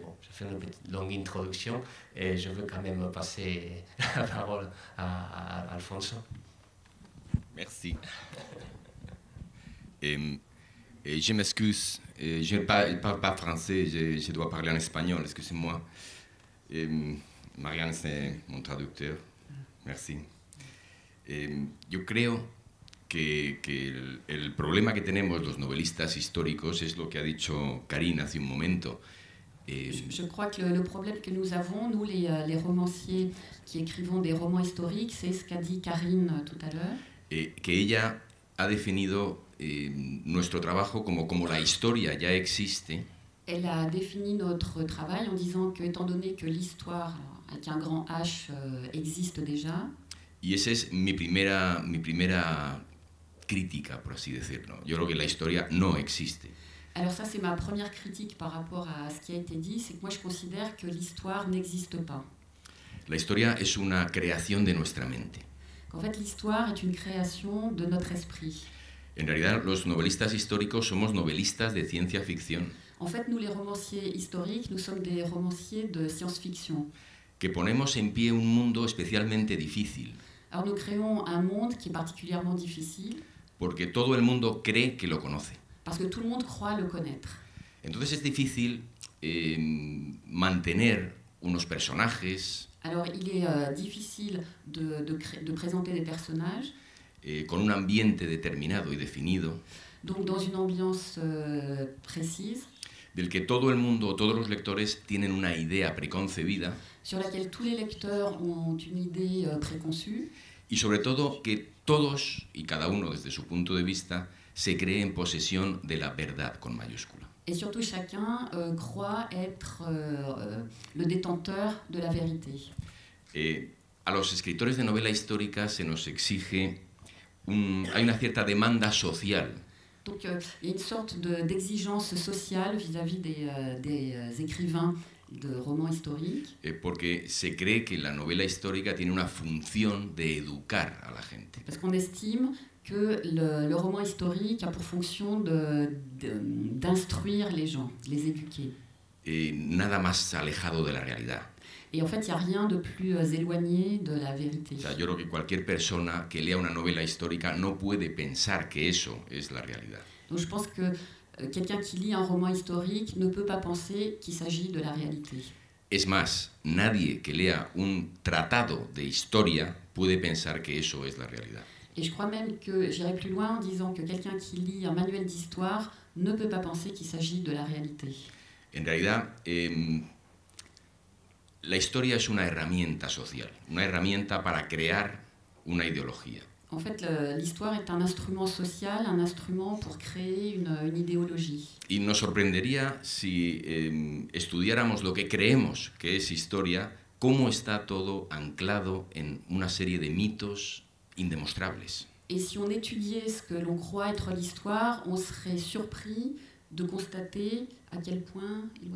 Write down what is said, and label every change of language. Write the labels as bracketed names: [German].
[French] Bon, je fais une petite longue introduction et je veux quand même passer la parole à Alfonso. Merci. Je m'excuse, je ne parle pas français, je dois parler en espagnol, excusez-moi. Marianne, c'est mon traducteur. Merci. [Spanish] Yo creo que el problema que tenemos los novelistas históricos es lo que ha dicho Karine hace un momento. [French] Je crois que le problème que nous avons, nous les romanciers qui écrivons des romans historiques, c'est ce qu'a dit Karine tout à l'heure. [Spanish] Que ella ha definido nuestro trabajo como la historia ya existe. [French] Elle a défini notre travail en disant que, étant donné que l'histoire, avec un grand H, existe déjà. [Spanish] Y esa es mi primera crítica, por así decirlo. Yo creo que la historia no existe. [French] Alors ça, c'est ma première critique par rapport à ce qui a été dit, c'est que moi je considère que l'histoire n'existe pas. [Spanish] La historia es una creación de nuestra mente. [French] En fait, l'histoire est une création de notre esprit. [Spanish] En realidad, los novelistas históricos somos novelistas de ciencia ficción. [French] En fait, nous les romanciers historiques, nous sommes des romanciers de science-fiction. [Spanish] Que ponemos en pie un mundo especialmente difícil. [French] Alors nous créons un monde qui est particulièrement difficile. [Spanish] Porque todo el mundo cree que lo conoce. [French] Parce que tout le monde croit le connaître. [Spanish] Entonces es difícil mantener unos personajes. [French] Alors il est difficile de présenter des personnages. [Spanish] Con un ambiente determinado y definido. [French] Donc dans une ambiance précise. [Spanish] Del que todo el mundo, todos los lectores tienen una idea preconcebida. [French] Sur laquelle tous les lecteurs ont une idée préconçue. [Spanish] Y sobre todo que todos y cada uno desde su punto de vista se cree en posesión de la verdad con mayúscula. [French] Et surtout chacun croit être le détenteur de la vérité. [Spanish] A los escritores de novela histórica se nos exige hay una cierta demanda social. [French] Donc il y a une sorte d'exigence sociale vis-à-vis des écrivains de romans historiques. [Spanish] Porque se cree que la novela histórica tiene una función de educar a la gente. [French] Parce qu'on estime que le roman historique a pour fonction d'instruire les gens, de les éduquer. [Spanish] Nada más alejado de la realidad. [French] Et en fait, il n'y a rien de plus éloigné de la vérité. [Spanish] O sea, yo creo que cualquier persona que lea una novela histórica no puede pensar que eso es la realidad. [French] Donc je pense que quelqu'un qui lit un roman historique ne peut pas penser qu'il s'agit de la réalité. [Spanish] Es más, nadie que lea un tratado de historia puede pensar que eso es la realidad. [French] Et je crois même que j'irai plus loin en disant que quelqu'un qui lit un manuel d'histoire ne peut pas penser qu'il s'agit de la réalité. [Spanish] En realidad, la historia es una herramienta social, una herramienta para crear una ideología. [French] En fait, l'histoire est un instrument social, un instrument pour créer une idéologie. [Spanish] Y nos sorprendería si estudiáramos lo que creemos que es historia, cómo está todo anclado en una serie de mitos indemostrables. [French] Et si on étudiait ce que l'on croit être l'histoire, on serait surpris de constater à quel point...